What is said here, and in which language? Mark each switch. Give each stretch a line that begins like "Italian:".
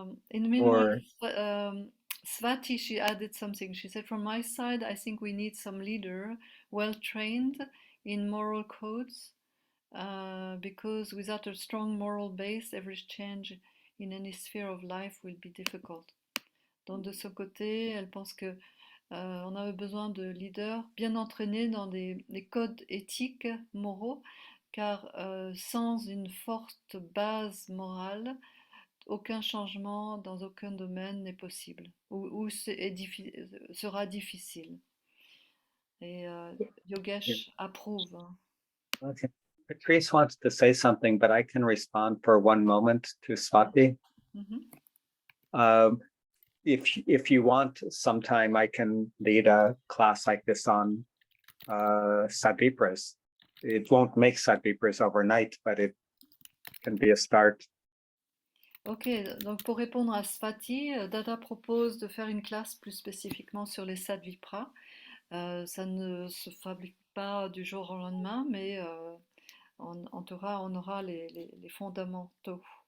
English: In the meanwhile, Swati, she added something. She said, from my side, I think we need some leader well-trained in moral codes, because without a strong moral base, every change in any sphere of life will be difficult.
French: Donc de ce côté, elle pense que on avait besoin de leaders bien entraînés dans des codes éthiques, moraux, car sans une forte base morale, aucun changement dans aucun domaine n'est possible, ou sera difficile. Et Yogesh approuve.
English: Okay. Patrice wants to say something, but I can respond for one moment to Swati. If you want, sometime I can lead a class like this on Sadvipras. It won't make Sadvipras overnight, but it can be a start.
French: Ok, donc pour répondre à Swati, Dada propose de faire une classe plus spécifiquement sur les Sadvipras. Ça ne se fabrique pas du jour au lendemain, mais on aura les fondamentaux.